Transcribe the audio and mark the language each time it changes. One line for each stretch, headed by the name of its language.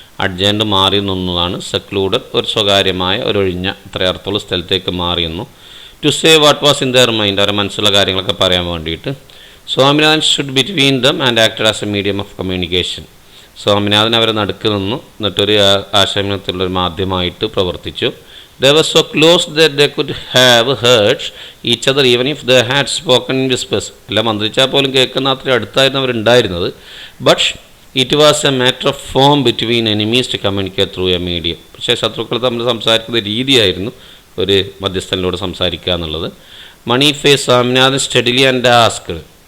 Malayalam: Adjourned മാറി നിന്നതാണ്. Secluded ഒരു സ്വകാര്യമായ ഒരൊഴിഞ്ഞ അത്രയർത്ഥമുള്ള സ്ഥലത്തേക്ക് മാറിയെന്നു.
English: To say what was in their mind.
Malayalam: അവരുടെ മനസ്സിലുള്ള കാര്യങ്ങളൊക്കെ പറയാൻ വേണ്ടിയിട്ട്.
English: Swaminathan should between them and acted as a medium of communication.
Malayalam: Swaminathan അവരെ നടുക്ക് നിന്നു, എന്നിട്ടൊരു ആശയത്തിലുള്ളൊരു മാധ്യമമായിട്ട് പ്രവർത്തിച്ചു.
English: They were so close that they could have heard each other even if they had spoken in whispers.
Malayalam: എല്ലാം മന്ത്രിച്ചാൽ പോലും കേൾക്കുന്ന അത്ര അടുത്തായിരുന്നു അവരുണ്ടായിരുന്നത്.
English: But it was a matter of form between enemies to communicate through a medium.
Malayalam: പക്ഷേ ശത്രുക്കൾ തമ്മിൽ സംസാരിക്കുന്ന രീതിയായിരുന്നു ഒരു മധ്യസ്ഥനിലൂടെ സംസാരിക്കുക എന്നുള്ളത്.
English: Mani face Swaminathan steadily and asked.